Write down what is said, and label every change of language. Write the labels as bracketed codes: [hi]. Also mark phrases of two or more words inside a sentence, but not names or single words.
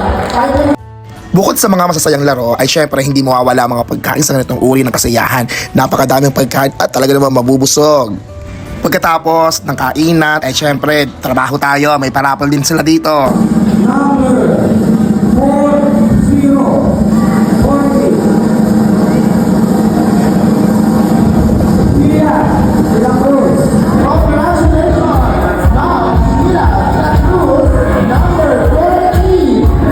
[tl] Bukod sa mga masasayang laro ay syempre hindi mawawala ang mga pagkain sa ganitong uri ng kasiyahan. Napakadaming pagkain at talaga naman mabubusog. Pagkatapos ng kainan ay syempre trabaho tayo, may parapol din sila dito. [en] Number 40. Mira, de la Cruz. Congratulations. Now, Mira, de la Cruz, number 40.